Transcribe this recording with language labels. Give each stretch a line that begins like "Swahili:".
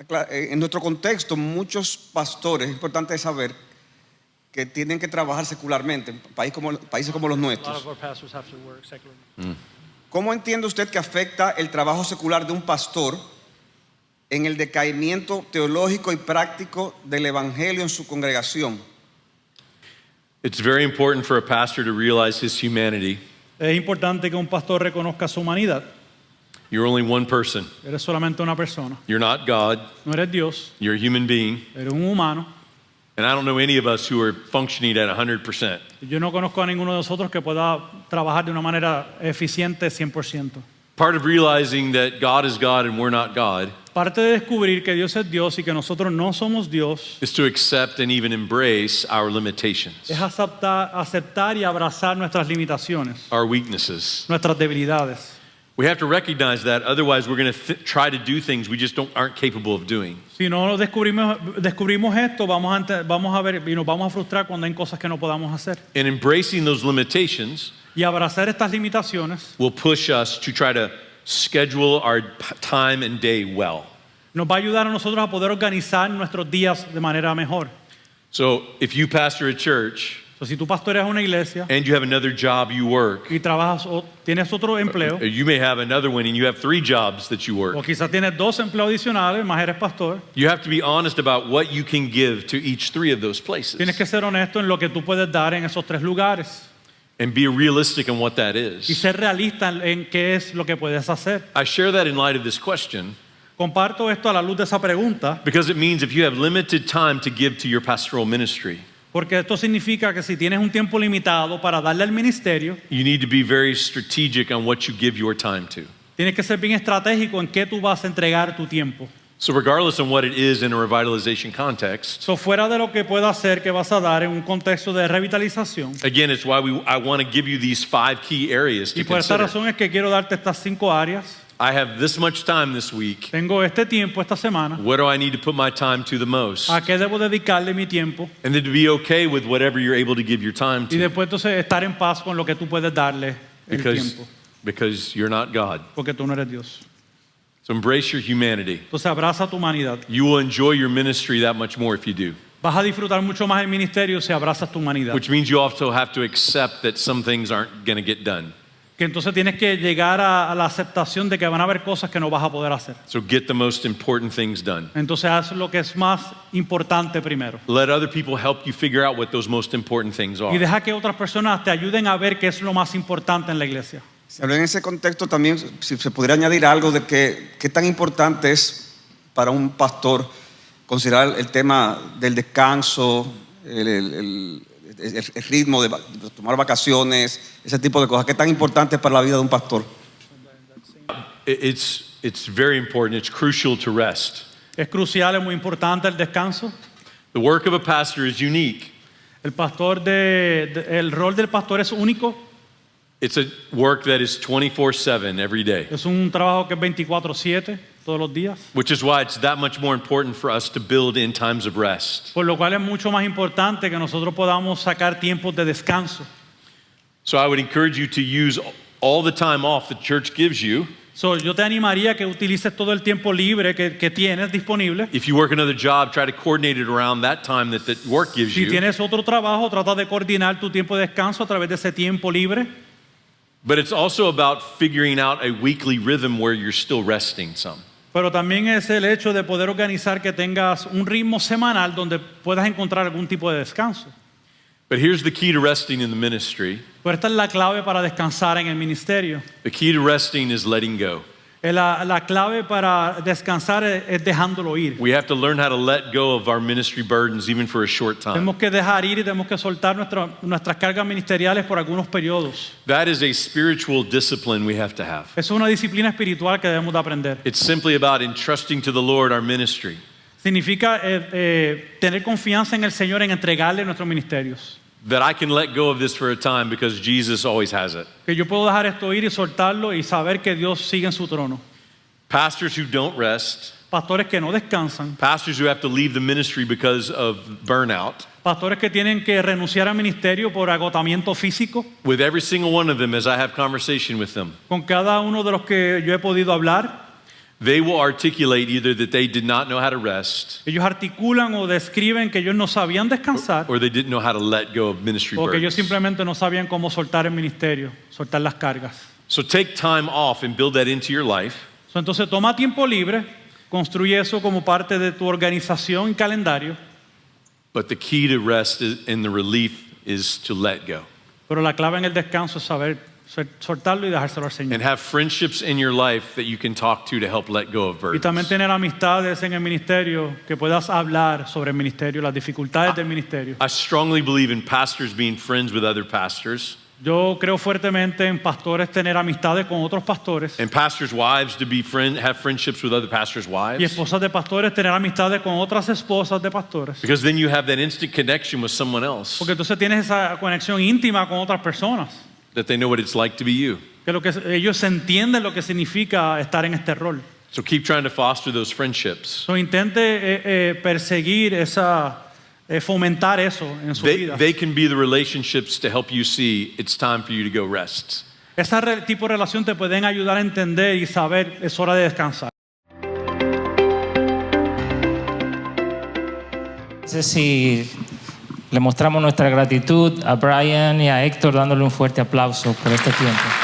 Spanish: En nuestro contexto, muchos pastores, es importante saber que tienen que trabajar secularmente, en países como los
English: A lot
Spanish: nuestros.
English: of our pastors have to work secularly.
Spanish: ¿Cómo entiende usted que afecta el trabajo secular de un pastor en el decaimiento teológico y práctico del evangelio en su congregación?
English: It's very important for a pastor to realize his humanity.
Spanish: Es importante que un pastor reconozca su humanidad.
English: You're only one person.
Spanish: Eres solamente una persona.
English: You're not God.
Spanish: No eres Dios,
English: You're a human being.
Spanish: eres un humano.
English: And I don't know any of us who are functioning at 100%.
Spanish: Yo no conozco a ninguno de nosotros que pueda trabajar de una manera eficiente 100%.
English: Part of realizing that God is God and we're not God
Spanish: Parte de descubrir que Dios es Dios y que nosotros no somos Dios
English: is to accept and even embrace our limitations,
Spanish: es aceptar y abrazar nuestras limitaciones,
English: our weaknesses.
Spanish: nuestras debilidades.
English: We have to recognize that, otherwise we're going to try to do things we just aren't capable of doing.
Spanish: Si no descubrimos esto, vamos a ver y nos vamos a frustrar cuando hay cosas que no podamos hacer.
English: And embracing those limitations
Spanish: Y abrazar estas limitaciones
English: will push us to try to schedule our time and day well.
Spanish: nos va a ayudar a nosotros a poder organizar nuestros días de manera mejor.
English: So if you pastor a church
Spanish: Entonces, si tú pastoreas una iglesia
English: and you have another job you work,
Spanish: y trabajas o tienes otro empleo,
English: or you may have another one and you have 3 jobs that you
Spanish: o
English: work,
Spanish: quizás tienes 2 empleos adicionales, más eres pastor,
English: you have to be honest about what you can give to each 3 of those places
Spanish: tienes que ser honesto en lo que tú puedes dar en esos 3 lugares
English: and be realistic in what that
Spanish: y
English: is.
Spanish: ser realista en qué es lo que puedes hacer.
English: I share that in light of this question
Spanish: Comparto esto a la luz de esa pregunta
English: because it means if you have limited time to give to your pastoral ministry,
Spanish: porque esto significa que si tienes un tiempo limitado para darle al ministerio,
English: you need to be very strategic on what you give your time to.
Spanish: tienes que ser bien estratégico en qué tú vas a entregar tu tiempo.
English: So regardless of what it is in a revitalization context,
Spanish: So, fuera de lo que pueda hacer que vas a dar en un contexto de revitalización,
English: again, it's why I want to give you these 5 key areas to
Spanish: y por esta
English: consider.
Spanish: razón es que quiero darte estas 5 áreas.
English: I have this much time this week.
Spanish: Tengo este tiempo esta semana.
English: What do I need to put my time to the most?
Spanish: ¿A qué debo dedicarle mi tiempo?
English: And then to be okay with whatever you're able to give your time
Spanish: Y
English: to
Spanish: después entonces estar en paz con lo que tú puedes darle el tiempo,
English: because you're not God.
Spanish: porque tú no eres Dios.
English: So embrace your humanity.
Spanish: Entonces abraza tu humanidad.
English: You will enjoy your ministry that much more if you do,
Spanish: Vas a disfrutar mucho más el ministerio si abrazas tu humanidad.
English: which means you also have to accept that some things aren't going to get done.
Spanish: Que entonces tienes que llegar a la aceptación de que van a haber cosas que no vas a poder hacer.
English: So get the most important things done.
Spanish: Entonces haz lo que es más importante primero.
English: Let other people help you figure out what those most important things
Spanish: Y
English: are.
Spanish: deja que otras personas te ayuden a ver qué es lo más importante en la iglesia. Se habló en ese contexto también, si se podría añadir algo de qué tan importante es para un pastor considerar el tema del descanso, el ritmo de tomar vacaciones, ese tipo de cosas. ¿Qué tan importante es para la vida de un pastor?
English: It's very important. It's crucial to rest.
Spanish: Es crucial, es muy importante el descanso.
English: The work of a pastor is unique.
Spanish: El rol del pastor es único.
English: It's a work that is 24/7 every day,
Spanish: Es un trabajo que es 24/7 todos los días.
English: which is why it's that much more important for us to build in times of rest.
Spanish: Por lo cual es mucho más importante que nosotros podamos sacar tiempos de descanso.
English: So I would encourage you to use all the time off the church gives you.
Spanish: So, yo te animaría que utilices todo el tiempo libre que tienes disponible.
English: If you work another job, try to coordinate it around that time that the work gives
Spanish: Si
English: you.
Spanish: tienes otro trabajo, trata de coordinar tu tiempo de descanso a través de ese tiempo libre.
English: But it's also about figuring out a weekly rhythm where you're still resting some.
Spanish: Pero también es el hecho de poder organizar que tengas un ritmo semanal donde puedas encontrar algún tipo de descanso.
English: But here's the key to resting in the ministry.
Spanish: Pero esta es la clave para descansar en el ministerio.
English: The key to resting is letting go.
Spanish: La clave para descansar es dejándolo ir.
English: We have to learn how to let go of our ministry burdens even for a short time.
Spanish: Tenemos que dejar ir y tenemos que soltar nuestras cargas ministeriales por algunos periodos.
English: That is a spiritual discipline we have to have.
Spanish: Eso es una disciplina espiritual que debemos de aprender.
English: It's simply about entrusting to the Lord our ministry.
Spanish: Significa tener confianza en el Señor en entregarle nuestros ministerios.
English: That I can let go of this for a time because Jesus always has it.
Spanish: Que yo puedo dejar esto ir y soltarlo y saber que Dios sigue en su trono.
English: Pastors who don't rest,
Spanish: Pastores que no descansan,
English: pastors who have to leave the ministry because of burnout,
Spanish: pastores que tienen que renunciar al ministerio por agotamiento físico.
English: with every single one of them as I have conversation with them,
Spanish: Con cada uno de los que yo he podido hablar,
English: they will articulate either that they did not know how to rest
Spanish: ellos articulan o describen que ellos no sabían descansar
English: or they didn't know how to let go of ministry
Spanish: o que ellos simplemente no sabían cómo soltar el ministerio, soltar las cargas.
English: So take time off and build that into your life.
Spanish: Entonces toma tiempo libre, construye eso como parte de tu organización y calendario,
English: But the key to rest and the relief is to let go.
Spanish: pero la clave en el descanso es saber soltarlo y dejárselo al Señor.
English: And have friendships in your life that you can talk to help let go of
Spanish: Y también
English: burdens.
Spanish: tener amistades en el ministerio que puedas hablar sobre el ministerio, las dificultades del ministerio.
English: I strongly believe in pastors being friends with other pastors
Spanish: Yo creo fuertemente en pastores tener amistades con otros pastores
English: and pastors' wives to be have friendships with other pastors'
Spanish: y
English: wives.
Spanish: esposas de pastores tener amistades con otras esposas de pastores.
English: Because then you have that instant connection with someone else
Spanish: Porque entonces tienes esa conexión íntima con otras personas.
English: that they know what it's like to be you.
Spanish: Que ellos entienden lo que significa estar en este rol.
English: So keep trying to foster those friendships.
Spanish: So, intente perseguir fomentar eso en su vida.
English: They can be the relationships to help you see it's time for you to go rest.
Spanish: Ese tipo de relación te pueden ayudar a entender y saber es hora de descansar. No sé si le mostramos nuestra gratitud a Brian y a Héctor dándole un fuerte aplauso por este tiempo.